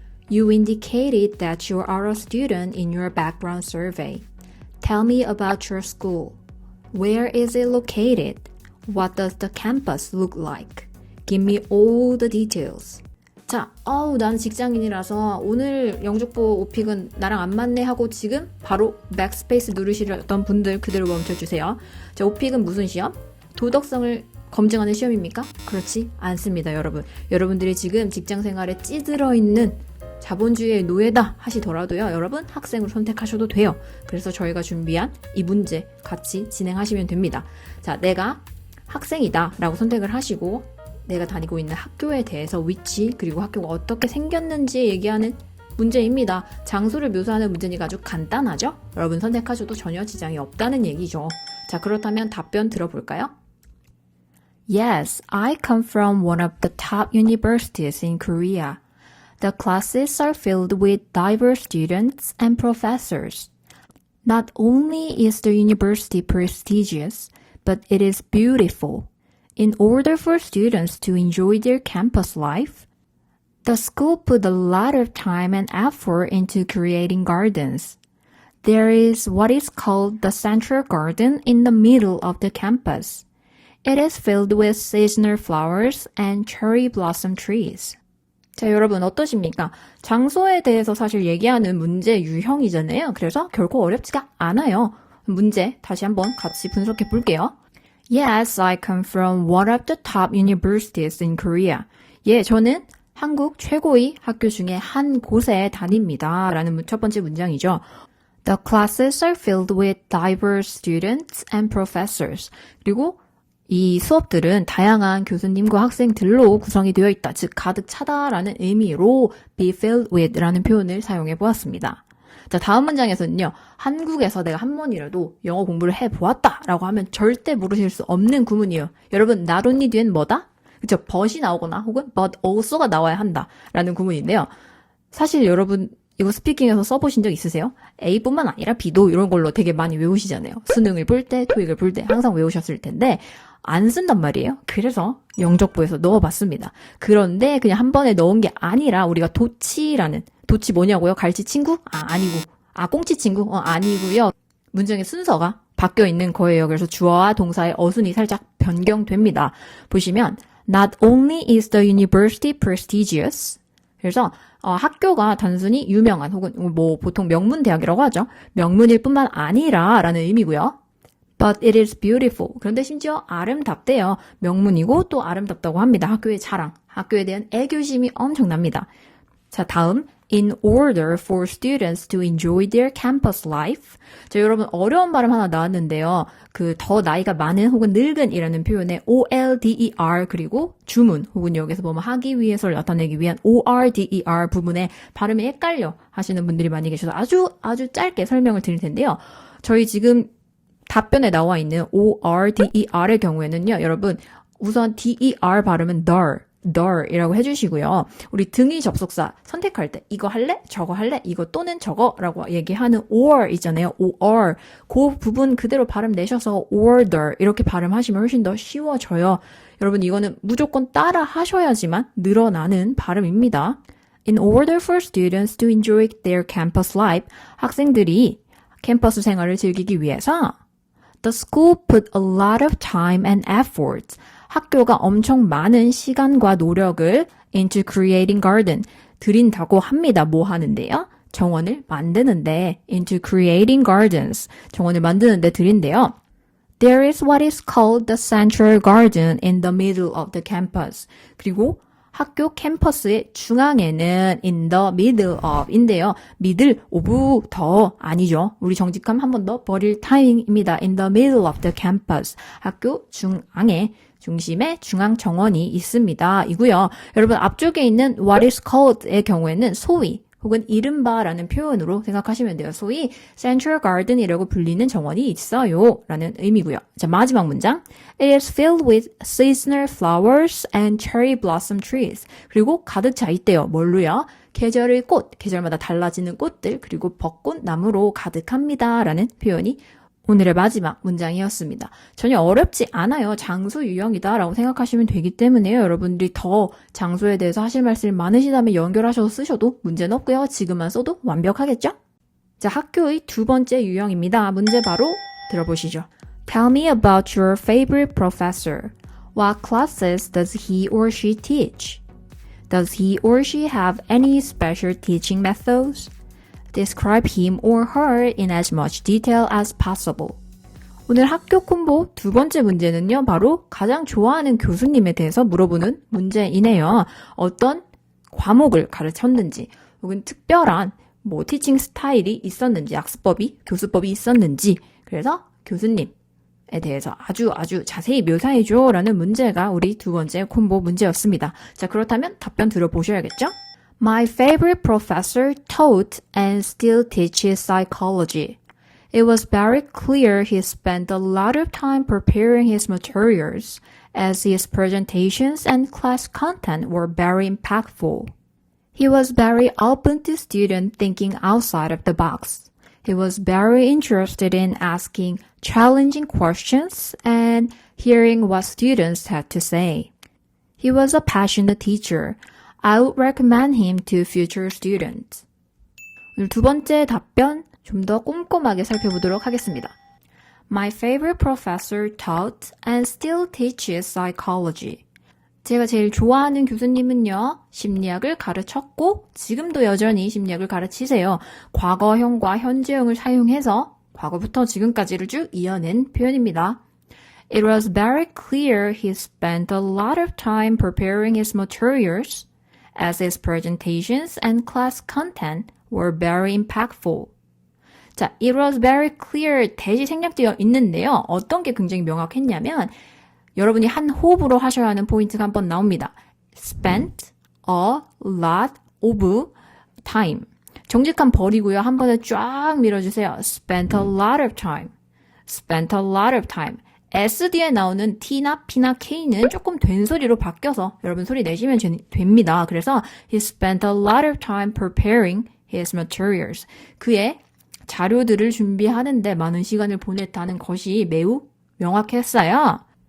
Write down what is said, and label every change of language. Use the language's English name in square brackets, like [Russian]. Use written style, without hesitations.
[English] You indicated that you are a student in your background survey. Tell me about your school. Where is it located? What does the campus look like? Give me all the details. [Korean] 자, 난 직장인이라서 오늘 영족보 오픽은 나랑 안 맞네 하고 지금 바로 백스페이스 누르시려던 분들 그대로 멈춰주세요. 자, 오픽은 무슨 시험? 도덕성을 검증하는 시험입니까? 그렇지 않습니다, 여러분. 여러분들이 지금 직장생활에 찌들어 있는 자본주의의 노예다 하시더라도요, 여러분 학생으로 선택하셔도 돼요. 그래서 저희가 준비한 이 문제 같이 진행하시면 됩니다. 자, 내가 학생이다 라고 선택을 하시고 내가 다니고 있는 학교에 대해서 위치 그리고 학교가 어떻게 생겼는지 얘기하는 문제입니다. 장소를 묘사하는 문제니까 아주 간단하죠? 여러분 선택하셔도 전혀 지장이 없다는 얘기죠. 자, 그렇다면 답변 들어볼까요? [English] Yes, I come from one of the top universities in Korea. The classes are filled with diverse students and professors. Not only is the university prestigious, but it is beautiful. In order for students to enjoy their campus life, the school put a lot of time and effort into creating gardens. There is what is called the Central Garden in the middle of the campus. It is filled with seasonal flowers and cherry blossom trees. [Korean] 자, 여러분 어떠십니까? 장소에 대해서 사실 얘기하는 문제 유형이잖아요. 그래서 결코 어렵지가 않아요. 문제 다시 한번 같이 분석해 볼게요. [English] Yes, I come from one of the top universities in Korea. [Korean] 예, 저는 한국 최고의 학교 중에 한 곳에 다닙니다. 라는 첫 번째 문장이죠. [English] The classes are filled with diverse students and professors. [Korean] 그리고 이 수업들은 다양한 교수님과 학생들로 구성이 되어 있다. 즉, 가득 차다라는 의미로 [English] be filled with [Korean] 라는 표현을 사용해 보았습니다. 자, 다음 문장에서는요. 한국에서 내가 한 번이라도 영어 공부를 해보았다라고 하면 절대 모르실 수 없는 구문이에요. 여러분, not only 뒤엔 뭐다? 그쵸? but이 나오거나 혹은 but also가 나와야 한다라는 구문인데요. 사실 여러분 이거 스피킹에서 써보신 적 있으세요? A뿐만 아니라 B도 이런 걸로 되게 많이 외우시잖아요. 수능을 볼 때, 토익을 볼 때 항상 외우셨을 텐데 안 쓴단 말이에요. 그래서 영적부에서 넣어봤습니다. 그런데 그냥 한 번에 넣은 게 아니라 우리가 도치라는, 도치 뭐냐고요? 갈치 친구? 아니고. 꽁치 친구? 아니고요. 문장의 순서가 바뀌어 있는 거예요. 그래서 주어와 동사의 어순이 살짝 변경됩니다. 보시면 [English] Not only is the university prestigious. [Korean] 그래서 학교가 단순히 유명한 혹은 뭐 보통 명문 대학이라고 하죠. 명문일 뿐만 아니라 라는 의미고요. [English] But it is beautiful. [Korean] 그런데 심지어 아름답대요. 명문이고 또 아름답다고 합니다. 학교의 자랑, 학교에 대한 애교심이 엄청납니다. 자, 다음 [English] In order for students to enjoy their campus life. [Korean] 자, 여러분 어려운 발음 하나 나왔는데요. 그 더 나이가 많은 혹은 늙은이라는 표현에 OLDER 그리고 주문 혹은 여기서 보면 하기 위해서를 나타내기 위한 ORDER 부분에 발음이 헷갈려 하시는 분들이 많이 계셔서 아주 짧게 설명을 드릴 텐데요. 저희 지금 답변에 나와 있는 ORDER의 경우에는요. 여러분 우선 DER 발음은 i라고 해주시고요. 우리 등위 접속사 선택할 때 이거 할래? 저거 할래? 이거 또는 저거라고 얘기하는 or 있잖아요. or 그 부분 그대로 발음 내셔서 order 이렇게 발음하시면 훨씬 더 쉬워져요. 여러분 이거는 무조건 따라 하셔야지만 늘어나는 발음입니다. [English] In order for students to enjoy their campus life, [Korean] 학생들이 캠퍼스 생활을 즐기기 위해서 [English] The school put a lot of time and effort. [Korean] 학교가 엄청 많은 시간과 노력을 [English] into creating garden. [Korean] 들인다고 합니다. 뭐 하는데요? 정원을 만드는데 [English] into creating gardens. [Korean] 정원을 만드는데 들인데요. [English] There is what is called the Central Garden in the middle of the campus. [Korean] 그리고 학교 캠퍼스의 중앙에는 [English] in the middle of [Korean] 인데요. [English] middle of [Korean] 더 아니죠. 우리 정직함 한 번 더 버릴 타이밍입니다. [English] in the middle of the campus. [Korean] 학교 중앙에 중심에 중앙 정원이 있습니다. 이고요. 여러분 앞쪽에 있는 [English] what is called [Korean] 의 경우에는 소위 혹은 이른바라는 표현으로 생각하시면 돼요. 소위 Central Garden이라고 불리는 정원이 있어요. 라는 의미고요. 자, 마지막 문장. [English] It is filled with seasonal flowers and cherry blossom trees. [Korean] 그리고 가득 차 있대요. 뭘로요? 계절의 꽃, 계절마다 달라지는 꽃들, 그리고 벚꽃 나무로 가득합니다. 라는 표현이 오늘의 마지막 문장이었습니다. 전혀 어렵지 않아요. 장소 유형이다 라고 생각하시면 되기 때문에요. 여러분들이 더 장소에 대해서 하실 말씀이 많으시다면 연결하셔서 쓰셔도 문제는 없고요. 지금만 써도 완벽하겠죠? 자, 학교의 두 번째 유형입니다. 문제 바로 들어보시죠. [English] Tell me about your favorite professor. What classes does he or she teach? Does he or she have any special teaching methods? Describe him or her in as much detail as possible. [Korean] 오늘 학교 콤보 두 번째 문제는요, 바로 가장 좋아하는 교수님에 대해서 물어보는 문제이네요. 어떤 과목을 가르쳤는지, 혹은 특별한 티칭 스타일이 있었는지, 학습법이, 교수법이 있었는지, 그래서 교수님에 대해서 아주 자세히 묘사해줘 라는 문제가 우리 두 번째 콤보 문제였습니다. 자, 그렇다면 답변 들어보셔야겠죠? [English] My favorite professor taught and still teaches psychology. It was very clear he spent a lot of time preparing his materials, as his presentations and class content were very impactful. He was very open to students thinking outside of the box. He was very interested in asking challenging questions and hearing what students had to say. He was a passionate teacher. I would recommend him to future students. [Korean] 오늘 두 번째 답변 좀 더 꼼꼼하게 살펴보도록 하겠습니다. [English] My favorite professor taught and still teaches psychology. [Korean] 제가 제일 좋아하는 교수님은요, 심리학을 가르쳤고 지금도 여전히 심리학을 가르치세요. 과거형과 현재형을 사용해서 과거부터 지금까지를 쭉 이어낸 표현입니다. [English] It was very clear he spent a lot of time preparing his materials, as his presentations and class content were very impactful. [Korean] 자, [English] it was very clear [Korean] 대시 생략되어 있는데요. 어떤 게 굉장히 명확했냐면 여러분이 한 호흡으로 하셔야 하는 포인트가 한번 나옵니다. [English] spent a lot of time. [Korean] 정직함 버리고요. 한 번에 쫙 밀어주세요. [English] spent a lot of time. spent a lot of time. [Korean] S 뒤에 나오는 T나 P나 K는 조금 된 소리로 바뀌어서 여러분 소리 내시면 됩니다. [English] 그래서 he spent a lot of time preparing his materials. [Korean] 그의 자료들을 준비하는데 많은 시간을 보냈다는 것이 매우 명확했어요.